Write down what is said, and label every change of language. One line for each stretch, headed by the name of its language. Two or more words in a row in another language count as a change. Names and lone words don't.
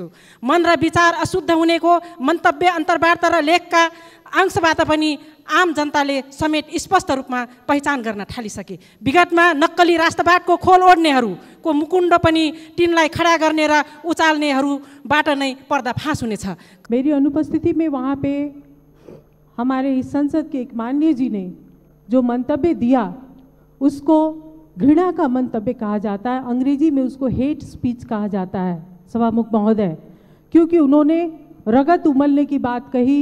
Nepali: मन र विचार अशुद्ध हुनेको मन्तव्य, अन्तर्वार्ता र लेखका अंशबाट पनि आम जनताले समेत स्पष्ट रूपमा पहिचान गर्न थालिसके। विगतमा नक्कली राष्ट्रवादको खोल ओढ्नेहरूको मुकुण्ड पनि तिनलाई खडा गर्ने र उचाल्नेहरूबाट नै पर्दाफास हुनेछ।
Hindi: मेरी अनुपस्थिति में वहाँ पे हमारे इस संसद के एक माननीय जी ने जो मंतव्य दिया उसको घृणा का मंतव्य कहा जाता है, अंग्रेजी में उसको
English: hate speech
Hindi: कहा जाता है सभामुख महोदय, क्योंकि उन्होंने रगत उमलने की बात कही।